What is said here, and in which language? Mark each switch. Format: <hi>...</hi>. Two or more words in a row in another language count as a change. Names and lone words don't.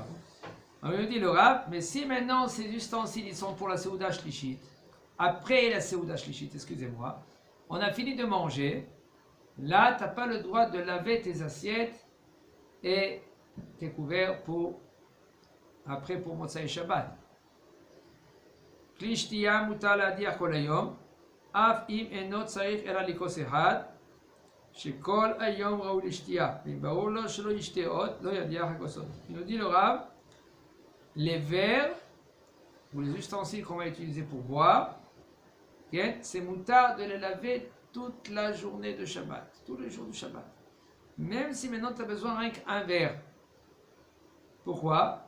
<fr>On lui dit le Rav, mais si maintenant ces ustensiles, ils sont pour la Seuda Shlishit, après la Seuda Shlishit, excusez-moi, on a fini de manger, là, tu n'as pas le droit de laver tes assiettes et tes couverts après pour Motzai Shabbat.</fr> <he>כלי שתייה מותר להדיח כל היום, אף אם אינו צריך אלא לכוס אחד, שכל היום ראוי לשתייה, ואם ברור לו שלא ישתה עוד, לא ידיח הכוסות.</he> <fr>Il nous dit le Rav, les verres ou les ustensiles qu'on va utiliser pour boire, c'est mutar de les laver toute la journée de Shabbat, tous les jours du Shabbat. Même si maintenant tu as besoin rien qu'un verre. Pourquoi?</fr>